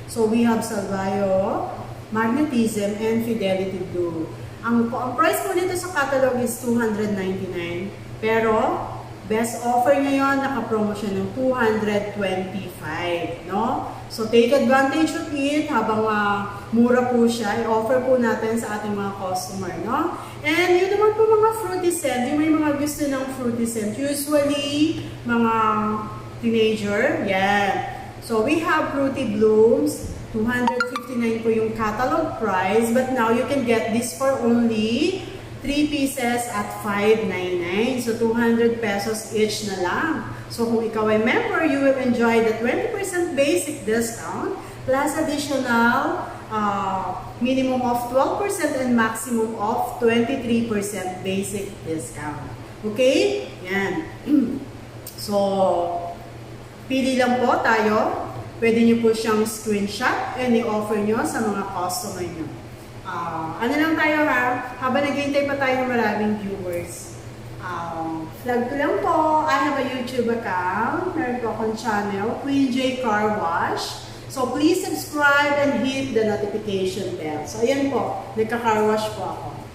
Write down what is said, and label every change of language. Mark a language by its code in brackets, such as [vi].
[en] So, we have Salvayo, Magnetism, and Fidelity Blue. [tl] Ang price po nito sa catalog is $299. Pero, best offer ngayon, naka-promo siya ng $225, no? [en] So, take advantage of it [tl] habang mura po siya. I-offer po natin sa ating mga customer, no? And yun naman po mga fruity scent. Yung may mga gusto ng fruity scent. Usually, mga teenager. Yan. [en] So, we have Fruity Blooms. $259 po yung catalog price. But now, you can get this for only 3 pieces at $599. So, 200 pesos each na lang. So, [tl] kung ikaw ay member, [en] you will enjoy the 20% basic discount plus additional minimum of 12% and maximum of 23% basic discount. [tl] Okay? Yan. So, pili lang po tayo. Pwede nyo po siyang screenshot and i-offer nyo sa mga customer nyo. Ano lang tayo ha? Habang naghihintay pa tayo ng maraming viewers. Flag ko lang po, [en] I have a YouTube account. [tl] Meron po akong channel, Queen J Car Wash. [en] So please subscribe and hit the notification bell. [tl] So ayan po, nagka-car wash po ako.